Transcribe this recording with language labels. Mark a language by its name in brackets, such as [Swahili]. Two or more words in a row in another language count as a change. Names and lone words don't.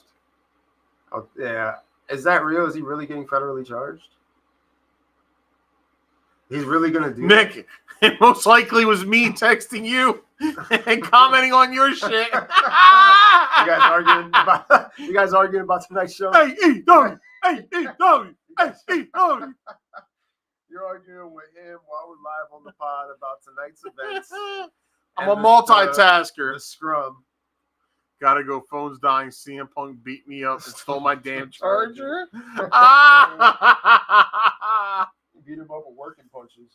[English] Oh, yeah. Is that real? Is he really getting federally charged? He's really going to do Nick, that? it most likely was me texting you and commenting on your shit. You guys arguing about tonight's show? Hey, E-W! Hey, E-W! Hey, E-W! You're arguing with him while we're live on the pod about tonight's events. I'm a multitasker. The scrum. Gotta go. Phone's dying. CM Punk beat me up and stole my damn charger. Beat him up with working punches.